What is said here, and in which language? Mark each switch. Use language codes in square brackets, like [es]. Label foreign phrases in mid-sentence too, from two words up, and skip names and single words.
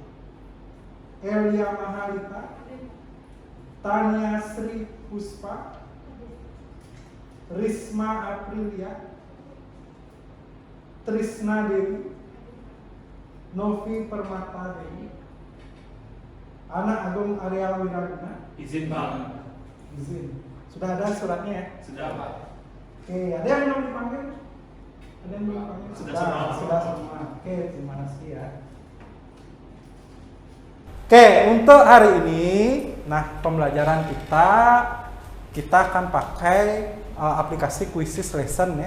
[id] Elia Mahalita. Tania Sri Puspa. Risma Aprilia. Trisna Dewi. Novi Permata Dewi. Anak Agung Arya Wiraguna. Izin Pak. Izin. Sudah ada suratnya ya? Sudah Pak. Oke, ada yang belum dipanggil? Ada yang belum dipanggil? Sudah semua. Sudah semua. Oke, terima kasih ya. Oke, untuk hari ini, nah pembelajaran kita akan pakai aplikasi Quizzes Lesson ya.